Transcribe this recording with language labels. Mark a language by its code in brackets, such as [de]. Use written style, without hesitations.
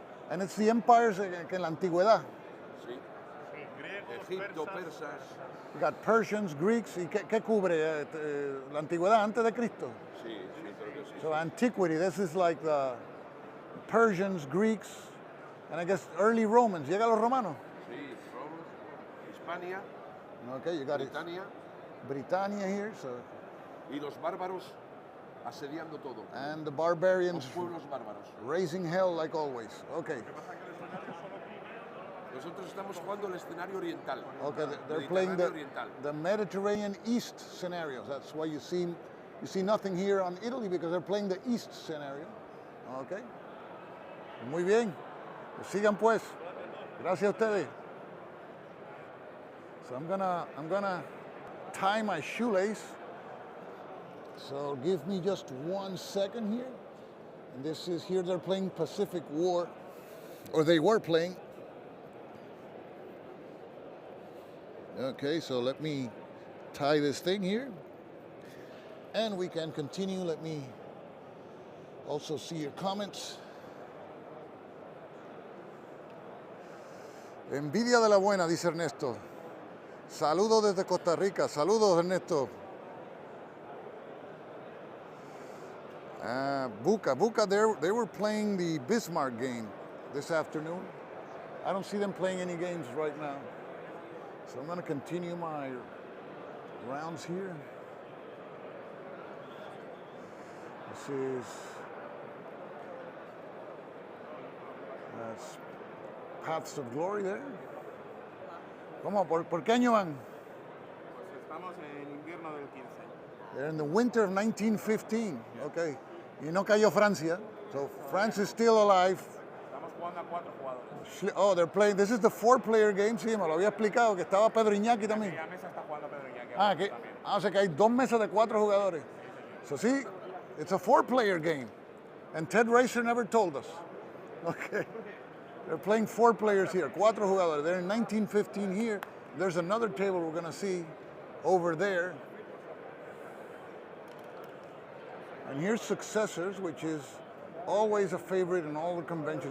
[en] And it's the empires [es] en la antigüedad. Sí. Egipto, persas. [en] You got Persians, Greeks. [es] ¿Y qué cubre? La antigüedad antes de Cristo. Sí, sí, creo que sí. [en] So antiquity, this is like the Persians, Greeks, and I guess early Romans. [es] ¿Llega los romanos? Sí, Roma, Hispania, [en] Okay, you got [es] Britania [en] Britannia here, so [es] y los bárbaros asediando todo. [en] and the barbarians [es] Los pueblos bárbaros. [en] raising hell like always. Okay. [es] Nosotros estamos jugando el escenario oriental. [en] Okay, they're playing [es] Mediterráneo oriental. [en] the Mediterranean East scenarios. That's why you see nothing here on Italy because they're playing the East scenario. [es] Okay. Muy bien. Pues sigan pues. Gracias a ustedes. [en] So I'm gonna tie my shoelace. So give me just 1 second here. And this is here they're playing Pacific War, or they were playing. Okay, so let me tie this thing here. And we can continue. Let me also see your comments. [es] Envidia de la buena, dice Ernesto. Saludos desde Costa Rica. Saludos, Ernesto. [en] VUCA, they were playing the Bismarck game this afternoon. I don't see them playing any games right now. So I'm going to continue my rounds here. This is Paths of Glory there. [es] ¿Cómo? ¿Por qué año van? Pues estamos en invierno del 15. [en] They're in the winter of 1915. Okay. [es] Y no cayó Francia. [en] So France is still alive. [es] Estamos jugando a 4 jugadores. [en] Oh, they're playing. This is the 4-player game. [es] Sí, me lo había explicado que estaba Pedro Iñaki también. Aquella mesa está jugando Pedro Iñaki. O sea que hay 2 mesas de 4 jugadores. [en] So see, it's a 4-player game. And Ted Racer never told us. Okay. They're playing 4 players here, [es] 4 jugadores. [en] They're in 1915 here. There's another table we're going to see over there. And here's Successors, which is always a favorite in all the conventions.